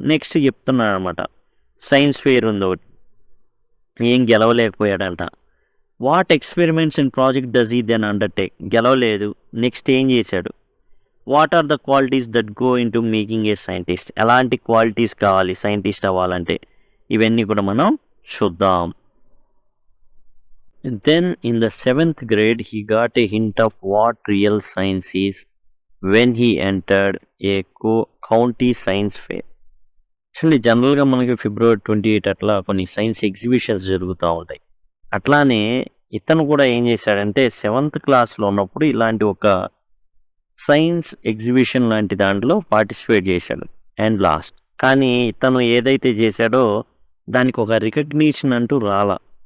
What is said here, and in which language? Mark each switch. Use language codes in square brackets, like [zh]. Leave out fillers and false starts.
[te] Next చెప్తున్నాడు అనమాట. Science fair ఉంది ఒకటి, ఏం గెలవలేకపోయాడంట. [en] What experiments and project does he then undertake? [te] గెలవలేదు. నెక్స్ట్ ఏం చేశాడు? [en] What are the qualities that go in to making a scientist? [te] ఎలాంటి క్వాలిటీస్ కావాలి సైంటిస్ట్ అవ్వాలంటే? ఇవన్నీ కూడా మనం చూద్దాం. [en] Then in the 7th grade he got a hint of what real science is when he entered a county science fair. [te] Actually జనరల్గా మనకి February 28 అట్లా కొన్ని సైన్స్ ఎగ్జిబిషన్స్ జరుగుతూ ఉంటాయి. అట్లానే ఇతను కూడా ఏం చేశాడంటే 7th క్లాస్లో ఉన్నప్పుడు ఇలాంటి ఒక సైన్స్ ఎగ్జిబిషన్ లాంటి దాంట్లో పార్టిసిపేట్ చేశాడు [en] And lost. [te] కానీ ఇతను ఏదైతే చేశాడో దానికి ఒక రికగ్నిషన్ అంటూ రాలా.